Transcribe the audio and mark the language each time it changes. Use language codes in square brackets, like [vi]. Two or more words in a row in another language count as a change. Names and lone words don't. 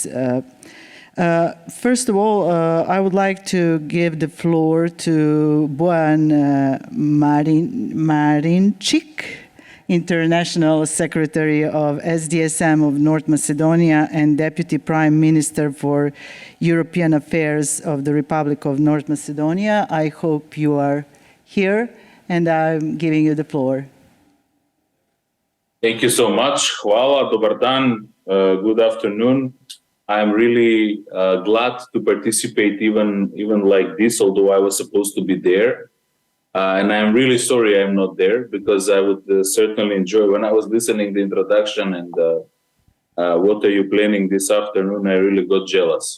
[en] First of all, I would like to give the floor to Bojan Marinčić, International Secretary of SDSM of North Macedonia and Deputy Prime Minister for European Affairs of the Republic of North Macedonia. I hope you are here, and I'm giving you the floor. Thank you so much. [sr] Hvala, dobar dan, [en] good afternoon. I'm really glad to participate even like this, although I was supposed to be there. And I'm really sorry I'm not there, because I would certainly enjoy, when I was listening the introduction and what are you planning this afternoon, I really got jealous.